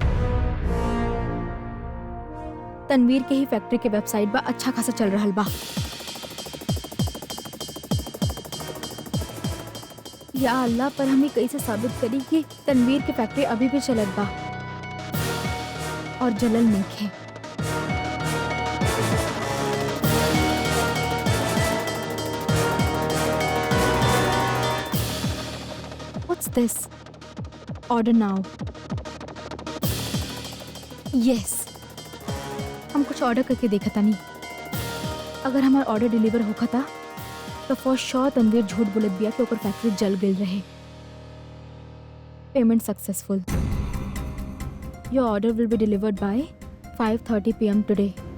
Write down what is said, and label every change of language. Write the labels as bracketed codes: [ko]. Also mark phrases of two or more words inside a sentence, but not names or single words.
[bho] तनवीर के ही फैक्ट्री के वेबसाइट बा अच्छा खासा चल रहल बा। या अल्लाह, पर हमें कैसे साबित करी कि तनवीर की फैक्ट्री अभी भी चलत बा और जलल नइखे। [en] What's this? Order now. Yes. [bho] हम कुछ ऑर्डर करके देखा था नहीं। अगर हमारा ऑर्डर डिलीवर होखा था तो [en] for sure [bho] तनवीर झूठ बोलत बिया कि ओकर फैक्ट्री जल गई रहे। [en] Payment successful. Your order will be delivered by 5:30 PM today.